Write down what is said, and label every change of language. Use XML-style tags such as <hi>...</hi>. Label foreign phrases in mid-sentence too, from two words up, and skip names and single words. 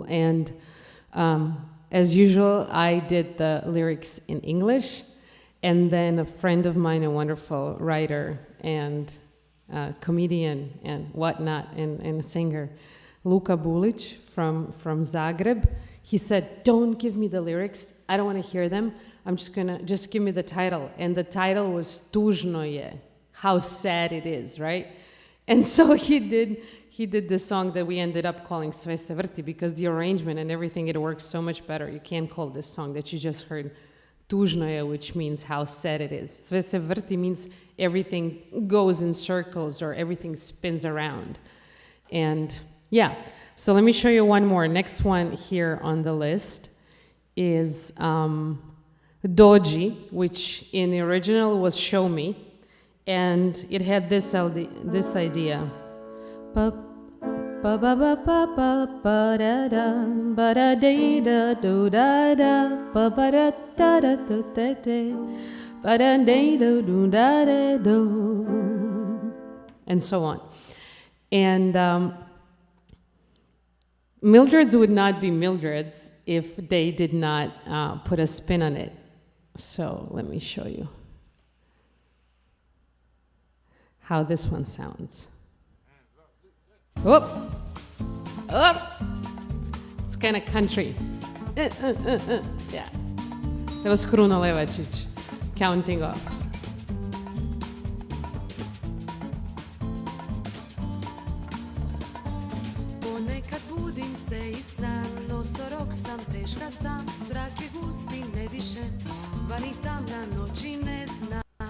<en>And as usual, I did the lyrics in English, and then a friend of mine, a wonderful writer and comedian and whatnot, and a singer, Luka Bulic from Zagreb, he said, "Don't give me the lyrics. I don't want to hear them. I'm just gonna, just give me the title." And the title was Tužno je, how sad it is, right? And so he did this song that we ended up calling Sve se vrti, because the arrangement and everything, it works so much better. You can't call this song that you just heard tužno je, which means how sad it is. Sve se vrti means everything goes in circles or everything spins around. And yeah, so let me show you one more. Next one here on the list is Doji, which in the original was Show Me. And it had this idea. Ba ba ba ba ba ba da da ba da da da do da da ba ba da da da do da da ba da da do da da do, and so on. And Mildred's would not be Mildred's if they did not put a spin on it. So let me show you how this one sounds. Whoop! Up! It's kind of country. Yeah. That was Kruno Levačić counting off.</en> <hr>Ponekad budim se i znam, nosorog sam, teška sam, zrak je gusti, ne dišem, vani tamna noći ne znam.</hr>